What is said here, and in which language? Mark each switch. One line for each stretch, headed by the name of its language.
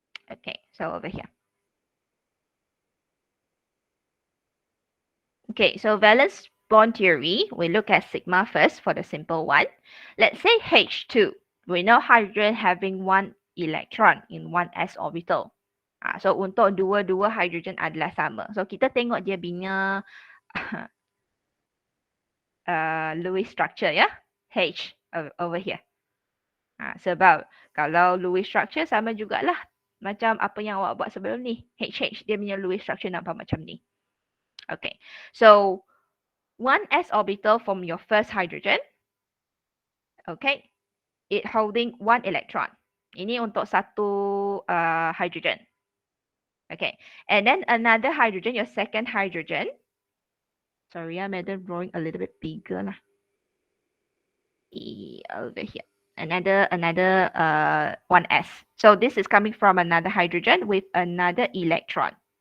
English: Okay, so over here. Okay, so valence bond theory, we look at sigma first for the simple one. Let's say H2. We know hydrogen having one electron in one s orbital.
Malay: So untuk dua-dua hydrogen adalah sama. So kita tengok dia punya Lewis structure ya.
English: H over here.
Malay: Sebab kalau Lewis structure sama jugalah macam apa yang awak buat sebelum ni. HH dia punya Lewis structure nampak macam ni. Okay.
English: So one s orbital from your first hydrogen. Okay. It holding one electron.
Malay: Ini untuk satu hydrogen.
English: Okay. And then another hydrogen, your second hydrogen. Sorry, I made it drawing a little bit bigger lah. Over here. Another 1s. So this is coming from another hydrogen with another electron.